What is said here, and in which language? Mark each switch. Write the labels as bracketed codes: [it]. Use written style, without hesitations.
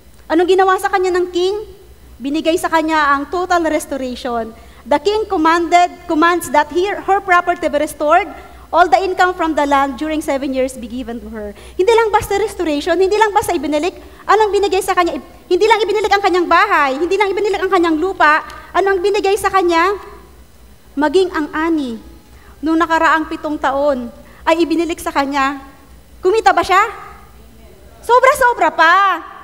[tl] Anong ginawa sa kanya ng king? Binigay sa kanya ang total restoration. [en] The king commands that her property be restored, all the income from the land during 7 years be given to her. [tl] Hindi lang basta restoration, hindi lang basta ibinilik. Anong binigay sa kanya? Hindi lang ibinilik ang kanyang bahay, hindi lang ibinilik ang kanyang lupa. Anong binigay sa kanya? Maging ang ani, nung nakaraang 7 taon, ay ibinilik sa kanya. Kumita ba siya? Sobra-sobra pa.